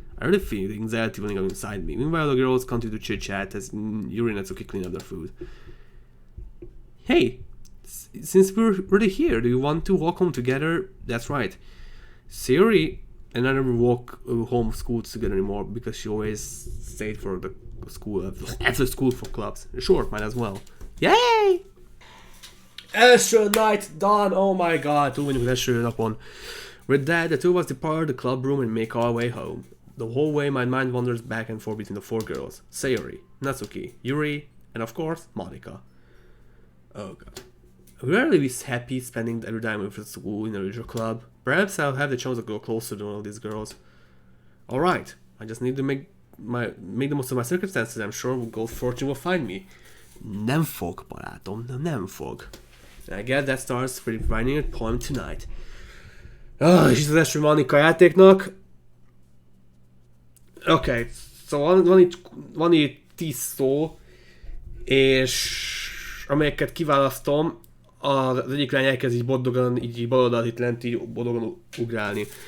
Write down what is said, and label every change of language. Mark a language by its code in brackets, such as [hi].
[en] I really feel the anxiety welling up inside me. Meanwhile, the girls continue to chit-chat as Yuri and Natsuki clean up their food. Hey, since we're already here, do you want to walk home together? That's right. Sayori and I never walk home school together anymore because she always stayed for the school after school for clubs. Sure, might as well. Yay! Első night done! Oh my god, [hu] túl vagyunk az első napon. [en] With that, the two of us depart the club room and make our way home. The whole way my mind wanders back and forth between the four girls. Sayori, Natsuki, Yuri, and of course, Monica. Oh god. I would really be happy spending every time with the school in the literature club. Perhaps I'll have the chance to go closer to all these girls. Alright, I just need to make the most of my circumstances. I'm sure good fortune will find me. [hu] Nem fog, barátom, nem fog. [en] I guess that starts writing a poem tonight. [hu] És itt az első Monica játéknak. Oké, szóval van itt 10 szó, és amelyeket kiválasztom, az egyik lány elkezd így boldogan, így baloldalt itt lent, így boldogan ugrálni.